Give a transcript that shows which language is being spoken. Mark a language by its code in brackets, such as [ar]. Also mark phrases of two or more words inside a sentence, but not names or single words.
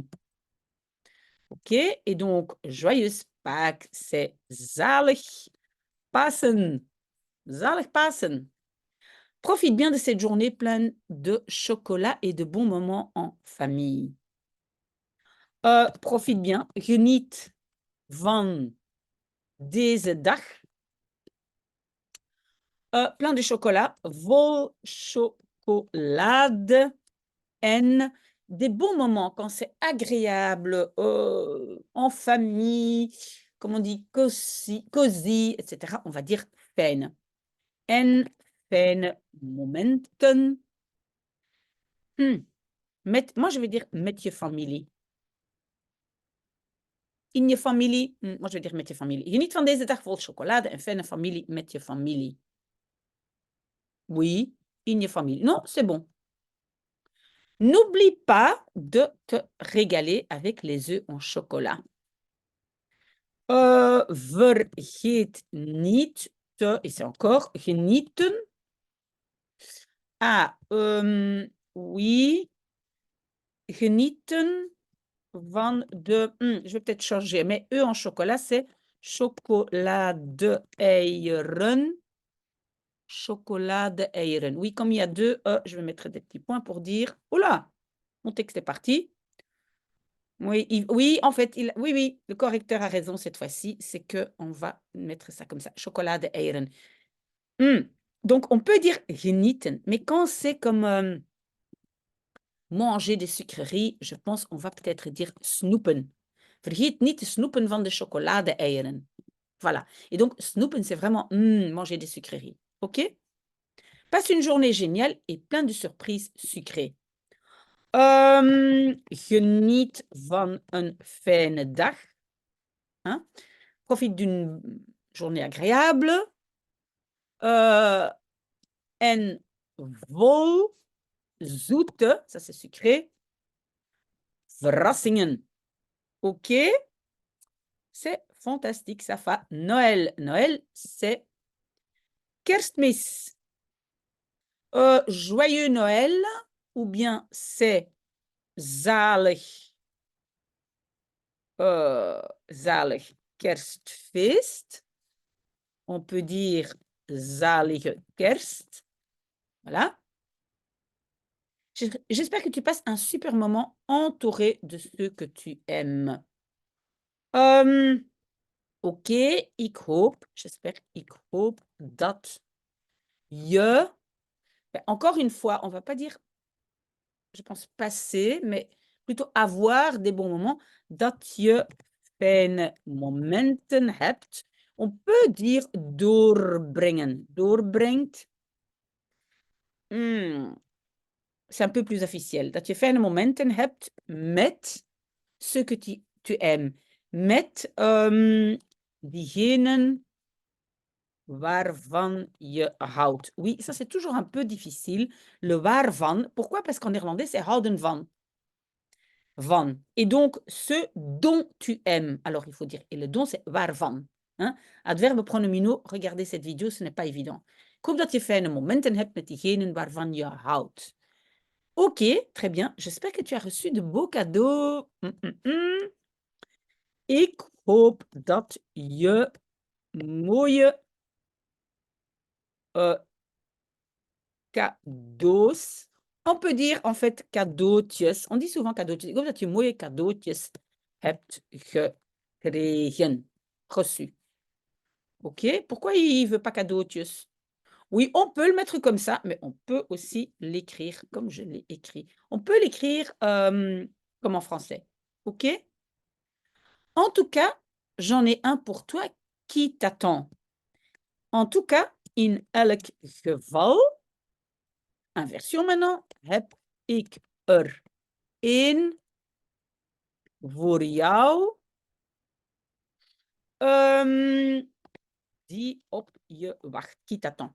[fr] OK, et donc joyeuse Pâques, c'est [nl] zalig Pasen. Zalig Pasen. [fr] Profite bien de cette journée pleine de chocolat et de bons moments en famille. Profite bien, [nl] geniet van deze dag. [fr] Plein de chocolat, [nl] vol chocolade [fr] en des bons moments quand c'est agréable, en famille, comme on dit, cosy, et cetera. On va dire fijn. [nl] En fijne momenten. [fr] Moi, je vais dire [nl] met je familie. In je familie, [fr] moi je vais dire [nl] met je familie. Geniet van deze dag vol chocolade en fijne familie met je familie. [fr] Oui, [nl] in je familie. [fr] Non, c'est bon. N'oublie pas de te régaler avec les œufs en chocolat. [nl] Vergeet niet te, [fr] et c'est encore genieten. Ah, oui, [nl] genieten van de, [fr] je vais peut-être changer, mais œufs en chocolat, c'est chocolade-eieren. [nl] Chocolade-eieren. [fr] Oui, comme il y a deux E, je vais mettre des petits points pour dire, oula, mon texte est parti. Oui, oui, en fait, oui, le correcteur a raison cette fois-ci, c'est qu'on va mettre ça comme ça, [nl] chocolade-eieren. [fr] Donc, on peut dire genieten, mais quand c'est comme manger des sucreries, je pense qu'on va peut-être dire snoepen. [nl] Vergeet niet de snoepen van de chocolade-eieren. [fr] Voilà. Et donc, snoepen, c'est vraiment manger des sucreries. OK? Passe une journée géniale et plein de surprises sucrées. [nl] Geniet van een fijne dag. [fr] Hein? Profite d'une journée agréable. [nl] En vol zoete, [fr] ça c'est sucré, [nl] verrassingen. [fr] OK? C'est fantastique, ça fait Noël. Noël, c'est Kerstmis. Joyeux Noël, ou bien c'est [nl] zalig, zalig Kerstfeest. [fr] On peut dire [nl] zalige Kerst. [fr] Voilà. J'espère que tu passes un super moment entouré de ceux que tu aimes. [nl] OK, ik hoop dat je... [fr] Encore une fois, on ne va pas dire, je pense, passer, mais plutôt avoir des bons moments. [nl] Dat je fijne momenten hebt. [fr] On peut dire doorbrengen. Doorbrengt. C'est un peu plus officiel. [nl] Dat je fijne momenten hebt met [fr] ce que tu aimes. [nl] Met diegenen waarvan je houdt. [fr] Oui, ça c'est toujours un peu difficile. Le waarvan. Pourquoi? Parce qu'en néerlandais, c'est [nl] houden van. [fr] Van. Et donc, ce dont tu aimes. Alors, il faut dire, et le dont, c'est waarvan. Hein? Adverbe pronomino, regardez cette vidéo, ce n'est pas évident. [nl] Ik hoop dat je fijne momenten hebt met diegenen waarvan je houdt. [fr] Ok, très bien. J'espère que tu as reçu de beaux cadeaux. [nl] Ik hoop dat je mooie cadeaus. [fr] On peut dire en fait cadeautjes. On dit souvent cadeautjes. [nl] Ik hoop dat je mooie cadeautjes hebt gekregen, [fr] reçu. Ok, pourquoi il ne veut pas cadeautjes? Oui, on peut le mettre comme ça, mais on peut aussi l'écrire comme je l'ai écrit. On peut l'écrire comme en français. Ok? En tout cas, j'en ai un pour toi qui t'attend. En tout cas, [nl] in elk geval, [fr] inversion maintenant, [nl] heb ik er één voor jou die op je wacht, [fr] qui t'attend.